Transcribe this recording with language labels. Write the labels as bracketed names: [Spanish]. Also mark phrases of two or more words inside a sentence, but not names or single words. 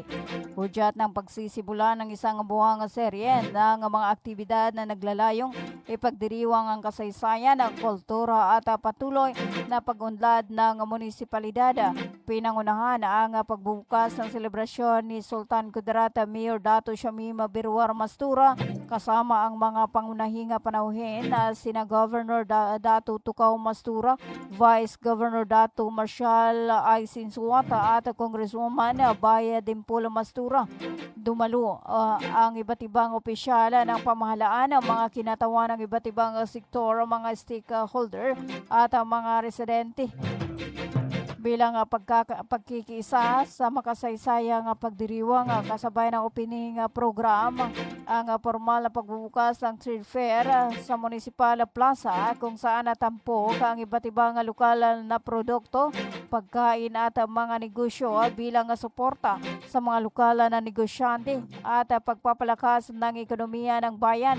[Filipino] Hudyat ng pagsisibula ng isang buwang serye ng mga aktibidad na naglalayong ipagdiriwang ang kasaysayan, ang kultura at patuloy na pag-unlad ng munisipalidad. Pinangunahan ang pagbubukas ng selebrasyon ni Sultan Kudarat Mayor Dato Shamim Birwar Mastura kasama ang mga pangunahing panauhin na sina Governor Dato Tukaw Mastura, Vice Governor Dato Marshal Aisin Suwata at Congresswoman Baya Dimpul Mastura. Dumalo ang iba't ibang opisyal ng pamahalaan, ang mga kinatawan ng iba't ibang sektor, mga stakeholder at ang mga residente. bilang pagkikiisa sa makasaysayang pagdiriwang kasabay ng [English] opening program [Filipino] ang formal na pagbubukas ng [English] trade fair [Filipino] sa Municipal Plaza kung saan natampok ang iba't ibang lokal na produkto, pagkain at mga negosyo bilang suporta sa mga lokal na negosyante at pagpapalakas ng ekonomiya ng bayan.